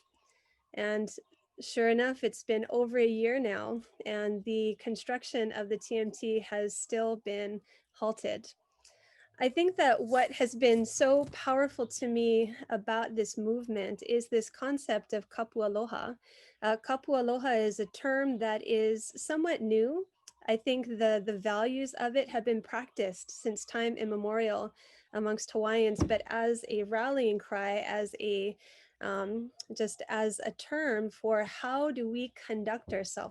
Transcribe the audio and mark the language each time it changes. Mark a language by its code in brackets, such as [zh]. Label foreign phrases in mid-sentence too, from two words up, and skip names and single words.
[en] And sure enough, it's been over a year now, and the construction of the TMT has still been halted. I think that what has been so powerful to me about this movement is this concept of [haw] kapu aloha. Kapu aloha [en] is a term that is somewhat new. I think the values of it have been practiced since time immemorial amongst Hawaiians, but as a rallying cry, as a just as a term for how do we conduct ourselves?